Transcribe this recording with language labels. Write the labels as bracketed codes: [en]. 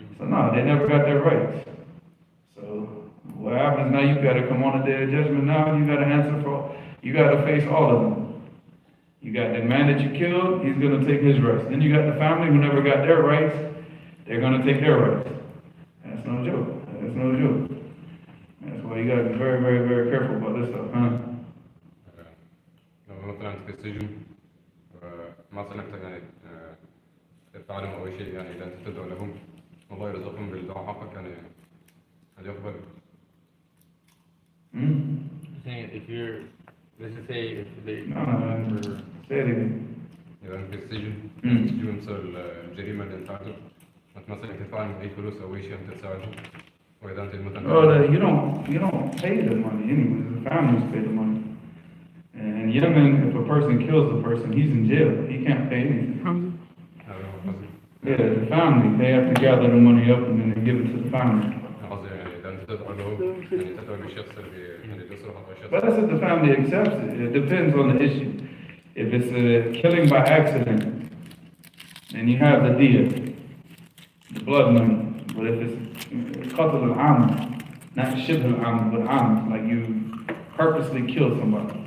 [en] So no, they never got their rights. So what happens now, you gotta come on the day of judgment now, you gotta answer for, you gotta face all of them. You got the man that you killed, he's gonna take his rights. Then you got the family who never got their rights, they're gonna take their rights. That's no joke. That's no joke. That's why you gotta be very, very, very careful about this stuff, huh? [ar] لو مثلا في السجن مثلا انت يعني تدفع لهم او شيء يعني اذا انت تدعو لهم الله يرزقهم بالدعاء حقك يعني هل يقبل؟ [en] Saying if you're, let's just say if they say it again. [ar] اذا في السجن تجيهم مثل الجريمه اللي انت عملتها مثلا تدفع لهم اي فلوس او اي شيء انت تساعدهم واذا انت مثلا [en] You don't pay the money anyways. The families pay the money. And in Yemen, if a person kills a person, he's in jail. He can't pay anything. Yeah, the family, they have to gather the money up and then they give it to the family. [ar] قصدي يعني اذا انت تدعو لهم يعني تدعو للشخص اللي بيصرف على الشخص. [en] But that's if the family accepts it. It depends on the issue. If it's a killing by accident, then you have the diya, the blood money. But if it's qatl al-am, not shibh al-am, but am, like you purposely killed somebody.